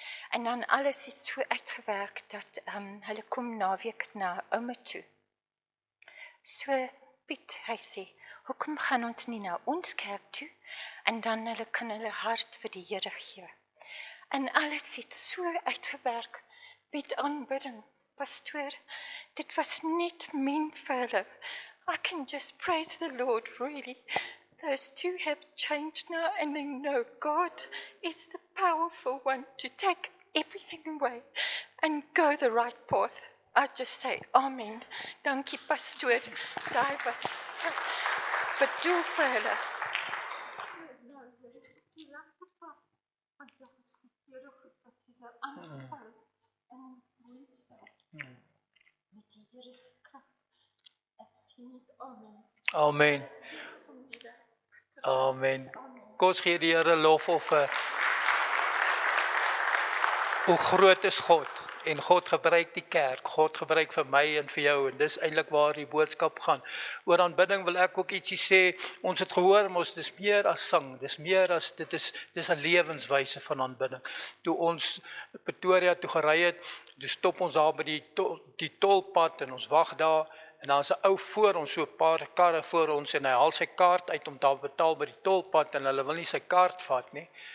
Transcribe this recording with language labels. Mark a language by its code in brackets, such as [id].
[af] En dan alles is so uitgewerk dat hulle kom naweek na ouma toe. So, Piet, hy sê, hoekom gaan ons nie na ons kerk toe, en dan hulle kan hulle hart vir die Here gee. En alles het so uitgewerk met aanbidding, pastoor. Dit was net min vir hulle. [en] I can just praise the Lord, really. Those 2 have changed now, and they know God is the powerful one to take everything away and go the right path. I just say, amen. [af] Dankie, pastoor. Daai was bedoel vir hulle. So, nou, dit is die regte pad. Want dit is verkeerde goed wat hulle aangeval het in 'n woonstel. Met die Here se krag. Ek sien dit, amen. Amen. Amen. Kom ons gee die Here lofoffer. Hoe groot is God? En God gebruik die kerk, God gebruik vir my en vir jou, en dis eintlik waar die boodskap gaan. Oor aanbidding wil ek ook ietsie sê. Ons het gehoor, dis meer as sang, dis meer as, dis 'n lewenswyse van aanbidding. Toe ons Pretoria toe gery het, toe stop ons daar by die tolpad en ons wag daar, en daar's 'n ou voor ons, so 'n paar karre voor ons, en hy haal sy kaart uit om daar betaal by die tolpad, en hulle wil nie sy kaart vat nie.